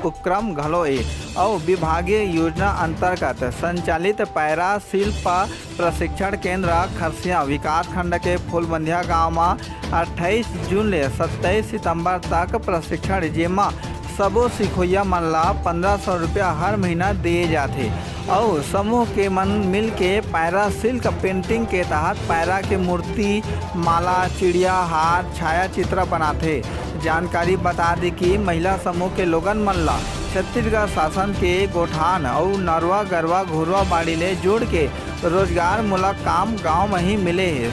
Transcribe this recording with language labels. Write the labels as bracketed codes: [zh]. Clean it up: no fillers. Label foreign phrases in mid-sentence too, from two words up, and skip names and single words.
[hne] उपक्रम घलो है और विभागीय योजना अंतर्गत संचालित पैरा शिल्प प्रशिक्षण केंद्र खरसिया विकास खंड के फूलबंदिया गांव में 28 जून ले 27 सितंबर तक प्रशिक्षण जेमा सबो सिखोइया मन ला 1500 रुपया हर महीना दिए जाते और समूह के मन मिल के पैरा शिल्प पेंटिंग के तहत पैरा के मूर्ति, माला, चिड़िया, हार, छाया चित्र बनाते। जानकारी बता दी कि महिला समूह के लोगन मन ला छत्तीसगढ़ शासन के गोठान और नरवा गरवा घुरवा बाड़ी ले जोड़ के रोजगार मूलक काम गांव में ही मिले है।